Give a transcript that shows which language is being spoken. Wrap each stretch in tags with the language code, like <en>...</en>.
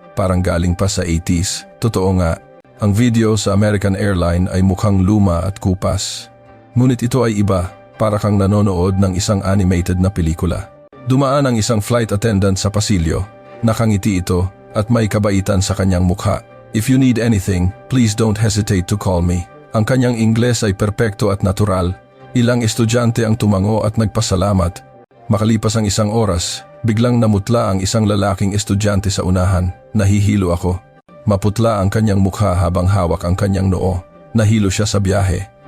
<tl>Parang galing pa sa 80s. Totoo nga. Ang video sa American Airline ay mukhang luma at kupas. Ngunit ito ay iba, para kang nanonood ng isang animated na pelikula. Dumaan ang isang flight attendant sa pasilyo. Nakangiti ito at may kabaitan sa kanyang mukha.</tl> <en>If you need anything, please don't hesitate to call me.</en> <tl>Ang kanyang Ingles ay perpekto at natural. Ilang estudyante ang tumango at nagpasalamat. Makalipas ang isang oras, biglang namutla ang isang lalaking estudyante sa unahan. Nahihilo ako. Maputla ang kanyang mukha habang hawak ang kanyang noo. Nahilo siya sa biyahe.</tl>